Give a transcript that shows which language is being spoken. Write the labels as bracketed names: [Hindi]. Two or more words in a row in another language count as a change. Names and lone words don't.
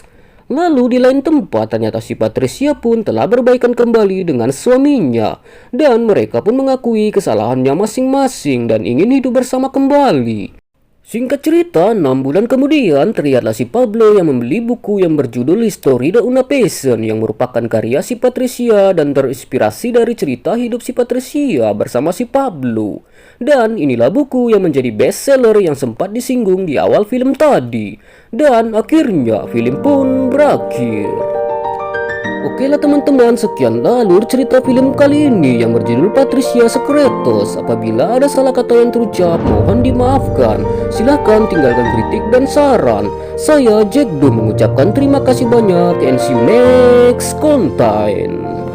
[Indonesian] Lalu di lain tempat ternyata si Patricia pun telah berbaikan kembali dengan suaminya dan mereka pun mengakui kesalahannya masing-masing dan ingin hidup bersama kembali. Singkat cerita, 6 bulan kemudian terlihatlah si Pablo yang membeli buku yang berjudul History de una Passion yang merupakan karya si Patricia dan terinspirasi dari cerita hidup si Patricia bersama si Pablo. Dan inilah buku yang menjadi bestseller yang sempat disinggung di awal film tadi. Dan akhirnya film pun berakhir. Oke lah teman-teman, sekianlah alur cerita film kali ini yang berjudul Patricia Secretos. Apabila ada salah kata yang terucap, mohon dimaafkan. Silahkan tinggalkan kritik dan saran. Saya Jack Do mengucapkan terima kasih banyak [English] and see you next content.